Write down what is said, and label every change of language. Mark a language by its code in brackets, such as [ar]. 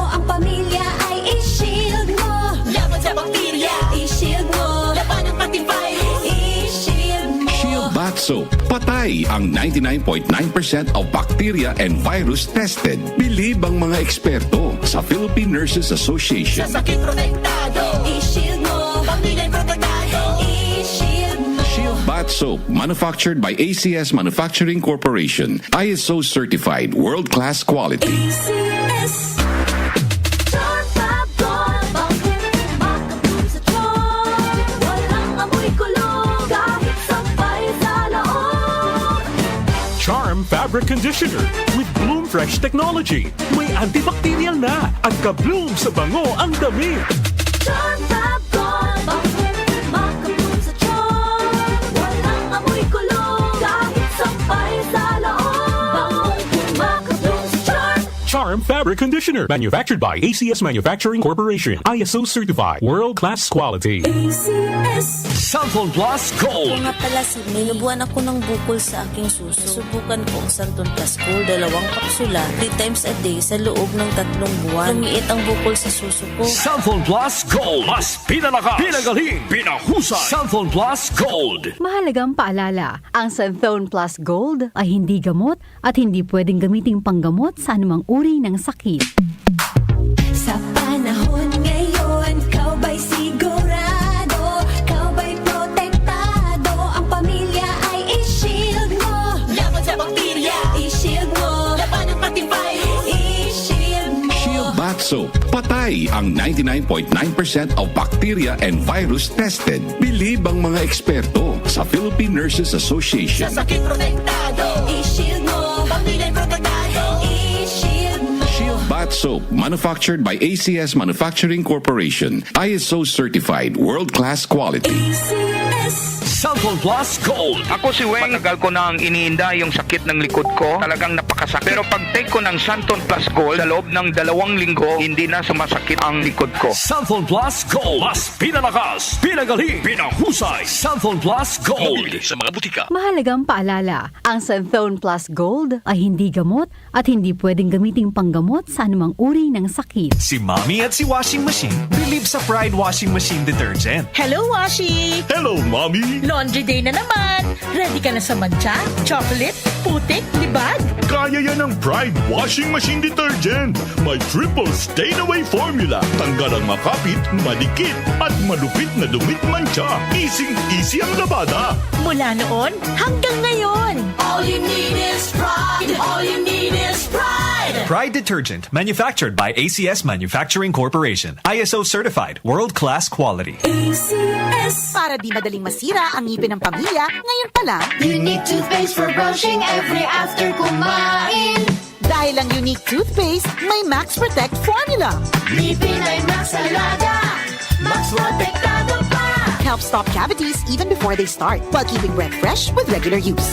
[tl] Ang pamilya ay i-shield mo. Laban sa bakterya, i-shield mo. Laban ng pati virus, i-shield mo. [en] Shield Bath Soap. [tl] Patay ang [en] 99.9% of bacteria and virus tested. [tl] Believe ang mga eksperto sa Philippine Nurses Association. Sa sakit protektado, i-shield mo. Pamilya protektado, i-shield mo. Shield Bath [en] Bat Soap, manufactured by ACS Manufacturing Corporation. ISO certified, world-class quality. ACS Charm Fab Gold. [tl] Bakit makatulong sa tiyan? Walang amoy kulog kahit sampay sa loob. [en] Charm Fabric Conditioner with Bloom Fresh Technology. [tl] May antibacterial na at ka-bloom sa bango ang damit. Charm Fab Gold. Bakit makatulong sa tiyan? Walang amoy kulog kahit sampay sa loob. Makatulong sa tiyan. [en] Charm Fabric Conditioner, manufactured by ACS Manufacturing Corporation. ISO certified, world-class quality. ACS Santon Plus Gold. [tl] Nga pala si May, nabuhan ako ng bukol sa aking suso. Subukan ko ang Santon Plus Gold, 2 kapsula, [en] 3 times a day [tl] sa loob ng 3 buwan. Lumiit ang bukol sa suso ko. Santon Plus Gold. Mas pinalakas, pinagaling, pinahusay. Santon Plus Gold. Mahalagang paalala, ang Santhone Plus Gold ay hindi gamot at hindi pwedeng gamiting panggamot sa anumang uri ng sakit. Sa panahon ngayon, kau ba'y sigurado? Kau ba'y protektado? Ang pamilya ay i-shield mo. Laban sa bakterya, i-shield mo. Laban at matibay, i-shield mo. [en] Shield Bat Soap. [tl] Patay ang [en] 99.9% of bacteria and virus tested. [tl] Believe ang mga eksperto sa Philippine Nurses Association. Sa sakit protektado, I-shield mo. pamilya protektado. I-shield mo. [en] Shield Bat Soap, manufactured by ACS Manufacturing Corporation. ISO certified, world-class quality. ACS Santon Plus Gold. [tl] Ako si Weng, matagal ko na ang iniinda yung sakit ng likod ko. Talagang napakasakit. Pero pag take ko ng Santon Plus Gold, sa loob ng 2 linggo, hindi na sumasakit ang likod ko. Santon Plus Gold. Mas pinalakas, pinagaling, pinahusay. Santon Plus Gold. Mabibili sa mga butika. Mahalagang paalala, ang Santhone Plus Gold ay hindi gamot at hindi pwedeng gamiting panggamot sa anumang uri ng sakit. Si Mommy at si Washing Machine believe sa Pride Washing Machine Detergent. Hello, Washi! Hello, Mommy! Laundry day na naman! Ready ka na sa mancha, chocolate, putik, libag? Kaya yan ng Pride Washing Machine Detergent. May triple stain-away formula. Tanggal ang makapit, madikit, at malupit na dumit mancha. Easy ang labada. Mula noon hanggang ngayon. [en] All you need is pride. All you need is pride. Pride Detergent, manufactured by ACS Manufacturing Corporation. ISO certified, world-class quality. ACS [tl] Para di madaling masira ang ngipin ng pamilya, ngayon pa lang, [en] Unique toothpaste for brushing every after kumain. [tl] dahil ang unique toothpaste, may Max Protect formula. Ngipin ay Max Alaga, Max Protektado pa. [en] Helps stop cavities even before they start, while keeping breath fresh with regular use.